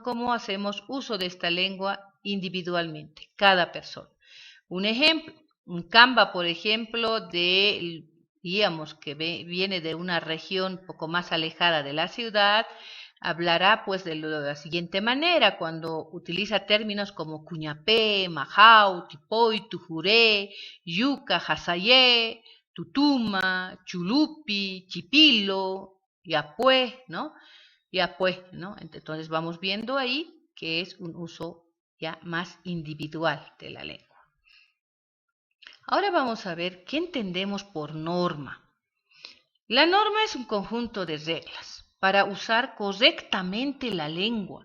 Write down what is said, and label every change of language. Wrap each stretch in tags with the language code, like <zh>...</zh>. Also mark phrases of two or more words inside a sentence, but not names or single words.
<es>Cómo hacemos uso de esta lengua individualmente, cada persona. Un ejemplo, un Kamba, por ejemplo, digamos que viene de una región un poco más alejada de la ciudad, hablará pues de la siguiente manera cuando utiliza términos como cuñapé, majau, tipoy, tujuré, yuca, hasayé, tutuma, chulupi, chipilo, yapué, ¿no? Yapué, ¿no? Entonces vamos viendo ahí que es un uso ya más individual de la lengua. Ahora vamos a ver qué entendemos por norma. La norma es un conjunto de reglas para usar correctamente la lengua.</es>